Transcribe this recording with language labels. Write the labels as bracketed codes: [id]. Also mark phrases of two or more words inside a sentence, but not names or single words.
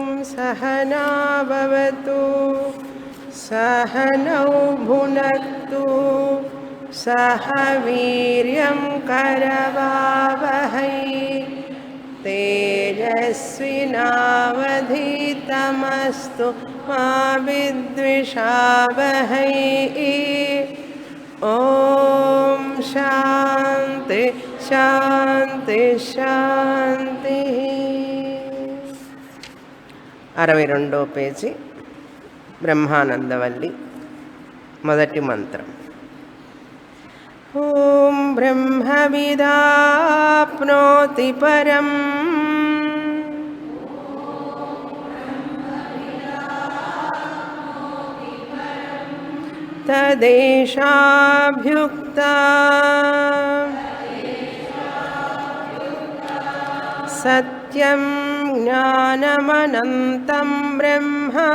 [sa] सहना भवतु सहनौ भुनक्तु सह वीर्यं करवावहै तेजस्विनावधीतमस्तु मा विद्विषावहै ओम शांति शांति शांति [te] 62వ పేజీ బ్రహ్మానందవల్లి మొదటి మంత్రం [sa] ఓం బ్రహ్మవిదాప్నోతి పరం తదేషాభ్యుక్తా సత్యం జ్ఞానమనంతం బ్రహ్మ